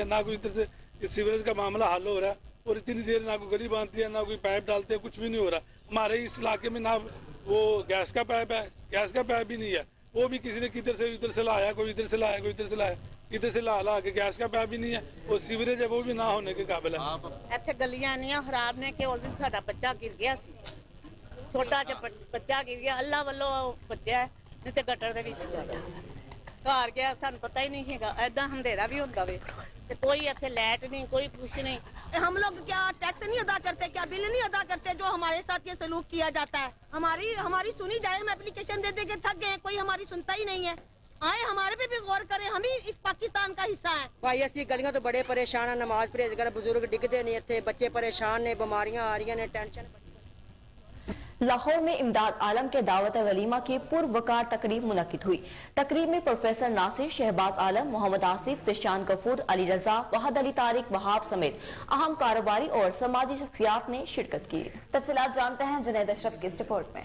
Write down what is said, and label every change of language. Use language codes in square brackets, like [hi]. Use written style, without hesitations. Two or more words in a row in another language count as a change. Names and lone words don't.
[ur] نہ کوئی ادھر سے سیوریج کا معاملہ حل ہو رہا ہے اور اتنی دیر نہ کوئی گلی باندھتی ہے نہ کوئی پائپ ڈالتے ہیں، کچھ بھی نہیں ہو رہا. ہمارے اس علاقے میں نہ وہ گیس کا پائپ ہے، گیس کا پائپ بھی نہیں ہے. وہ بھی کسی نے ادھر سے لایا، کوئی ادھر سے لایا، کوئی ادھر سے لایا، ادھر سے لا کے گیس کا پائپ بھی نہیں ہے. اور سیوریج ہے وہ بھی نہ ہونے کے قابل ہے. [pa] ਇੱਥੇ ਗਲੀਆਂ ਇੰਨੀਆਂ ਖਰਾਬ ਨੇ ਕਿ ਉਸ ਦਿਨ ਸਾਡਾ ਬੱਚਾ ਗਿਰ ਗਿਆ ਸੀ, ਛੋਟਾ ਜਿਹਾ ਬੱਚਾ ਗਿਰ ਗਿਆ, ਅੱਲਾ ਵੱਲੋਂ ਬੱਚਾ ਨਹੀਂ ਤੇ ਗਟਰ ਦੇ ਵਿੱਚ ਜਾਇਆ ਘਰ ਗਿਆ. ਸਾਨੂੰ ਪਤਾ ਹੀ ਨਹੀਂ ਹੈਗਾ ਐਦਾਂ ਹਨੇਰਾ ਵੀ ਹੁੰਦਾ ਵੇ ਤੇ ਕੋਈ ਇੱਥੇ ਲਾਈਟ ਨਹੀਂ, ਕੋਈ ਕੁਛ नहीं. [ur] ہم لوگ کیا ٹیکس نہیں ادا کرتے، کیا بل نہیں ادا کرتے جو ہمارے ساتھ یہ سلوک کیا جاتا ہے? ہماری سنی جائے. ہم ایپلیکیشن دے دے کے تھک گئے، کوئی ہماری سنتا ہی نہیں ہے۔ آئے ہمارے پے بھی غور کریں، ہم ہی اس پاکستان کا حصہ ہے. [pa] भाई ਅਸੀਂ ਗਲੀਆਂ ਤੋਂ ਬੜੇ ਪਰੇਸ਼ਾਨ ਆ, ਨਮਾਜ਼ ਪਰਹੇਜ਼ ਕਰ, ਬਜ਼ੁਰਗ ਡਿੱਗਦੇ ਨੇ ਇੱਥੇ, ਬੱਚੇ ਪਰੇਸ਼ਾਨ ਨੇ, ਬਿਮਾਰੀਆਂ ਆ ਰਹੀਆਂ ਨੇ, ਟੈਨਸ਼ਨ. [ur] لاہور میں امداد عالم کے دعوت ولیمہ کی پروقار تقریب منعقد ہوئی. تقریب میں پروفیسر ناصر، شہباز عالم، محمد آصف، ذیشان غفور، علی رضا، وحد علی طارق وہاب سمیت اہم کاروباری اور سماجی شخصیات نے شرکت کی. تفصیلات جانتے ہیں جنید اشرف کی اس رپورٹ میں.